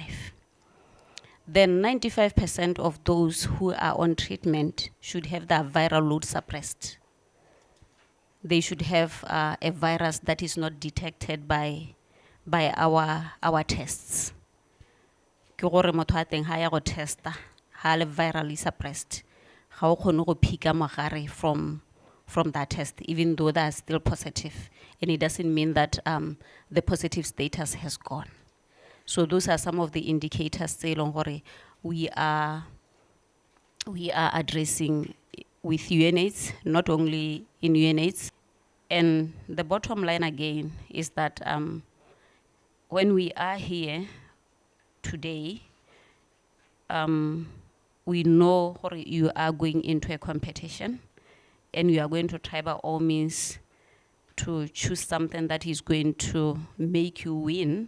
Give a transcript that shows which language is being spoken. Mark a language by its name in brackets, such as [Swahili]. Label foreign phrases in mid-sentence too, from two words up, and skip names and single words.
[English] Then 95% of those who are on treatment should have their viral load suppressed. They should have a virus that is not detected by our tests. [Tswana] ke gore motho a teng ha ya go testa ha le [English] virally suppressed [Tswana] ga o kgone go phika mogare [English] from that test, even though they are still positive, and it doesn't mean that the positive status has gone. So those are some of the indicators [Tswana] tse leng gore [English] we are addressing with UNAIDS, not only in UNAIDS. And the bottom line again is that when we are here today, we know you are going into a competition, and you are going to try by all means to choose something that is going to make you win.